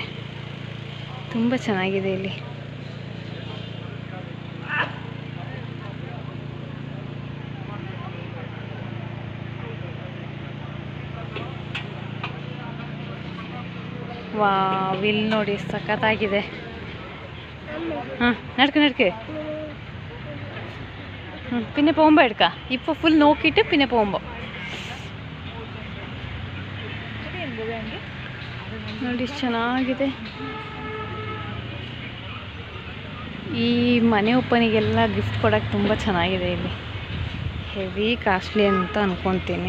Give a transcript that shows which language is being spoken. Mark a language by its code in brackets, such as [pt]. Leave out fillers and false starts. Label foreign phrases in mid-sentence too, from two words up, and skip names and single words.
[kn] ತುಂಬ ಚೆನ್ನಾಗಿದೆ ಇಲ್ಲಿ. ವಾವ್, ಇಲ್ಲಿ ನೋಡಿ ಸಖತ್ತಾಗಿದೆ. ಹಾಂ ನಡ್ಕೆ [ml] പിന്നെ പോകുമ്പോൾ എടുക്കാം. ഇപ്പോൾ ഫുൾ നോക്കിയിട്ട് പിന്നെ പോകുമ്പോൾ [kn] ನೋಡಿ ಚೆನ್ನಾಗಿದೆ. ಈ ಮನೆ ಓಪನಿಗೆಲ್ಲ ಗಿಫ್ಟ್ ಕೊಡೋಕ್ಕೆ ತುಂಬ ಚೆನ್ನಾಗಿದೆ. ಇಲ್ಲಿ [en] heavy costly [kn] ಅಂತ ಅಂದ್ಕೊತೀನಿ.